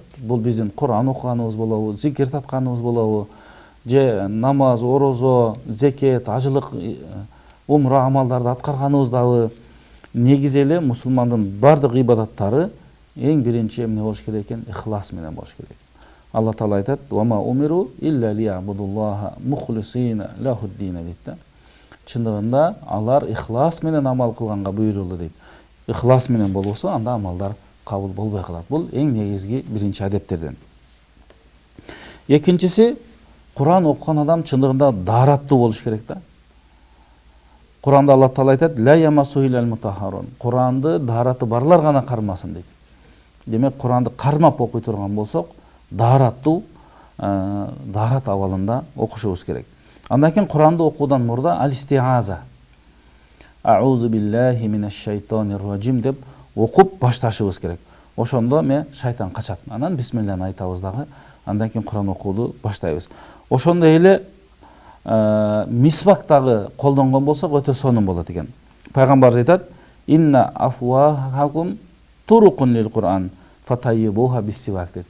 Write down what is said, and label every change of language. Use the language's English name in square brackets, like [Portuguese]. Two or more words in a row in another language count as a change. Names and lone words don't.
[Kyrgyz] Бул биздин Куран окуганыбыз болобу, зикир тапканыбыз болобу, же намаз, орозо, зекет, ажылык, умра амалдарды аткарганыбыз дагы негизи эле мусулмандын бардык ибадаттары эң биринчи эмне болуш керек экен? Ихлас менен болуш керек. Алла Таала айтат: [Arabic] "وما أمروا إلا ليعبدوا الله مخلصين له الدين" дейт. [Kyrgyz] Чындыгында алар ихлас менен амал кылганга буйрулду дейт. Ихлас менен болбосо, анда амалдар кабыл болбой калат. Бул эң негизги биринчи адептерден. Экинчиси, Куран окуган адам чындыгында даараттуу болуш керек да. Куранда Алла Таала айтат: [Arabic] "لا يمسه إلا المطهرون". [Kyrgyz] Куранды даараты барлар гана кармасын дейт. Демек, Куранды кармап окуй турган болсок, даараттуу, даарат абалында окушубуз керек. Андан кийин Куранды окуудан мурда ал-истиаза, [Arabic] أعوذ بالله من الشيطان الرجيم [Kyrgyz] деп окуп башташыбыз керек. Ошондо шайтан качат. Анан бисмиллахны айтабыз дагы, андан кийин Куран окууду баштайбыз. Ошондой эле мисвак дагы колдонгон болсок өтө сонун болот экен. Пайгамбарыбыз айтат: [Arabic] "إن أفواهكم طرق للقرآن فطيبوها بالسواك" дейт.